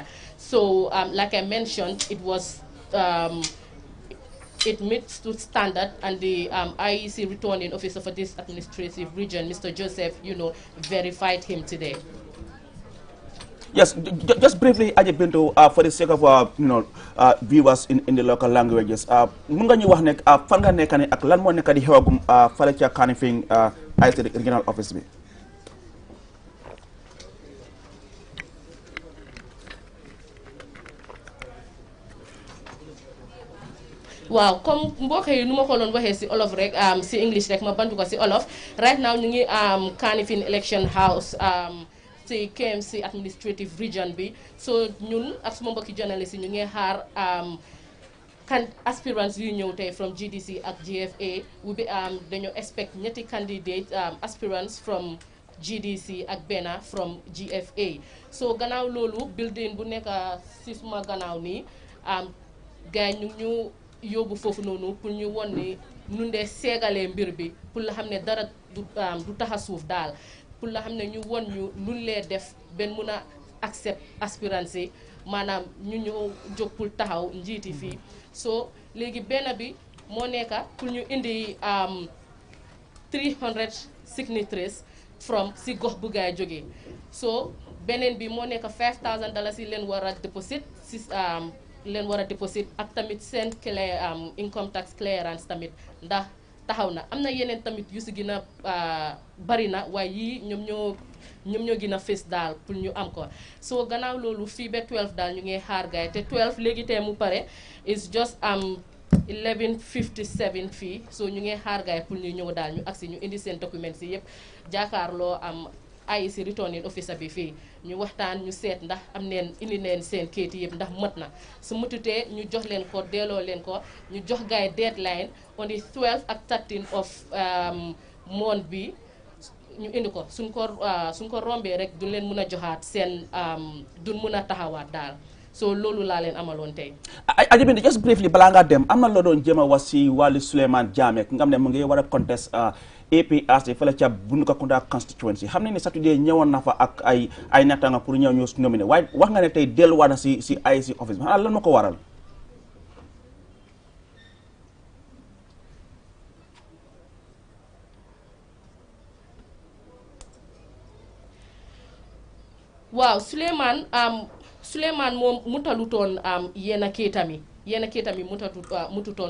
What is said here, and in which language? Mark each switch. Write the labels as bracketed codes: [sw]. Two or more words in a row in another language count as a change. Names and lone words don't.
[en] So, like I mentioned, it was. It meets to standard, and the IEC returning officer for this administrative region, Mr. Joseph, verified him today. Yes, just briefly, Aji Bintu, for the sake of viewers in the local languages, [wo] mun nga ñu wax ne fan nga nekk ne ak lan moo nekk di xewagum fale ca Kanifing IEC regional office bi. Wow, comme mbokk yi nu ma ko doon waxee si olof rek, si English rek ma bantu ko si olof. Right now ñu ngi Kanifing [en] election house [wo] si KMC [en] administrative region [wo] bi. So ñun ak suma mbokki journalist yi ñu ngi xaar aspirants yu ñëw tey from GDC ak GFA. Dañoo expect ñetti [en] candidate aspirants [wo] from GDC ak benn from GFA. So gannaaw loolu building bu nekk si suma gannaaw nii gaay ñu yóbbu foofu noonu pour ñu won ni nu ndee seegalee mbir bi, pour la xam ne dara du taxa suuf daal, pour la xam ne ñu won ñu luñ lee def benn mun a accept aspirants yi, maanaam ñu jóg pour taxaw njiiti fii. So léegi benn bi moo nekka pour ñu indi 300 signatories from si gox bu gaay jógee. So beneen bi moo nekka $5,000 yi leen war a deposit si leen war a deposit, ak tamit seen [en] income tax clearance [wo] tamit ndax taxaw na. Am na yeneen tamit yu si gën a bari na, waaye yii ñoom ñoo gën a fës daal pour ñu am ko. So gannaaw loolu fii ba 12 daal ñu ngi xaar gaay, te 12 léegi tey mu pare [en] is just 11:57 [wo] fii. So ñu ngi xaar gaay pour ñu ñëw daal ñu agsi ñu indi seen documents yi yëpp jàkkaarloo IEC [en] returning officer [wo] bi fii ñu waxtaan ñu seet ndax indi neen seen kayit yëpp ndax mët na. Su mututee ñu jox leen ko, delloo leen ko, ñu jox gaay [en] deadline on the 12 [wo] ak [en] 13 of month [wo] bi ñu indi ko. Suñ ko rombee rek duñ leen mun a joxaat seen duñ mun a taxawaat daal. So loolu laa leen amaloon tey. Aji Bintu, [en] just briefly [wo] balaa nga dem, am na loo doon jéem a wax si wàllu Suleiman Jammeh ki nga xam ne mu ngi war a contest APRC fële ca Bundukakuda constituency. Xam ne ni Saturday ñëwoon na fa ak ay nattanga pour ñëw nominé, waaye wax nga ne tey delluwaat na si IEC office bi xanaa lan ma ko waral. Waaw, Suleiman moom mutalutoon yenn kayitam yi mututoon.